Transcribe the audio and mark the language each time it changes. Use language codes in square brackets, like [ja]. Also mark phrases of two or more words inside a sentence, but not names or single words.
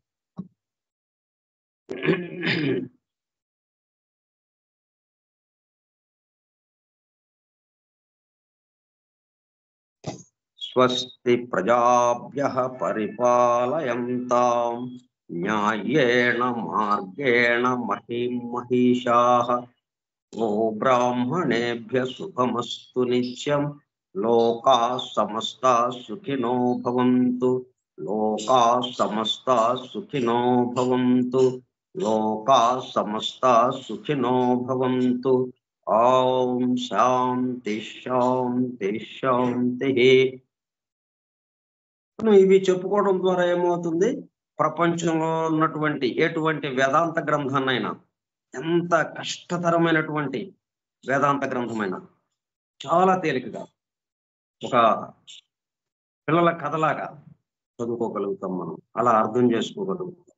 [sa] స్వస్తి ప్రజాభ్యః పరిపాలయంతాం న్యాయేణ మార్గేణ మహీం మహిషాః. ఓ బ్రాహ్మణేభ్యః శుభమస్తు నిత్యం. లోకాః సమస్తాః సుఖినో భవంతు. లోకాః సమస్తాః సుఖినో భవంతు. లోకాః సమస్తాః సుఖినో భవంతు. ఓం శాంతి శాంతి శాంతి. [te] ఇవి చెప్పుకోవడం ద్వారా ఏమవుతుంది? ప్రపంచంలో ఉన్నటువంటి ఎటువంటి వేదాంత గ్రంథాన్నైనా, ఎంత కష్టతరమైనటువంటి వేదాంత గ్రంథమైనా చాలా తేలికగా ఒక పిల్లల కథలాగా చదువుకోగలుగుతాం మనం, అలా అర్థం చేసుకోగలుగుతాం.